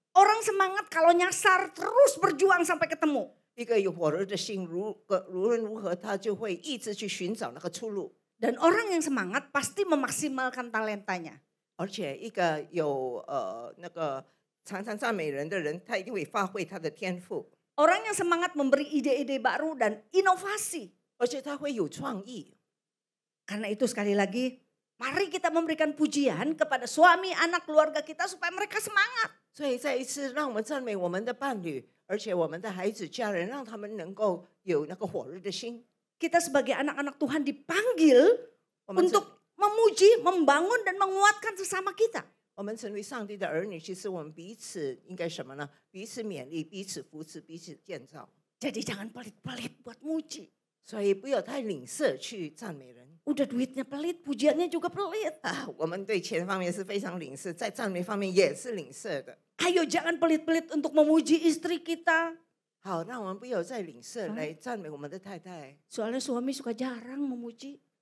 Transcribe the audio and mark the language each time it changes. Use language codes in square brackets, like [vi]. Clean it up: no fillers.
[id] Orang semangat kalau nyasar terus berjuang sampai ketemu. [zh] 一个有火热的心，无论如何，他就会一直去寻找那个出路。 [id] Dan orang yang semangat pasti memaksimalkan talentanya. [zh] 而且一个有那个常常赞美人的人，他一定会发挥他的天赋。 [id] Orang yang semangat memberi ide-ide baru dan inovasi. [zh] 而且他会有创意。 [id] Karena itu sekali lagi, mari kita memberikan pujian kepada suami, anak, keluarga kita supaya mereka semangat. [zh] 所以再一次，让我们赞美我们的伴侣，而且我们的孩子、家人，让他们能够有那个火热的心。 [id] Kita sebagai anak-anak Tuhan dipanggil untuk memuji, membangun dan menguatkan sesama kita. [zh] 我们成为上帝的儿女，其实我们彼此应该什么呢？彼此勉励，彼此扶持，彼此建造。 [id] Jadi jangan pelit-pelit buat muji. [zh] 所以不要太吝啬去赞美人。 [id] Udah duitnya pelit, pujiannya juga pelit. [zh] 我们对钱方面是非常吝啬，在赞美方面也是吝啬的。 [id] Ayo jangan pelit-pelit untuk memuji istri kita. [zh] 好，让我们不要再吝啬来赞美我们的太太。 [id] Soalnya suami suka jarang memuji.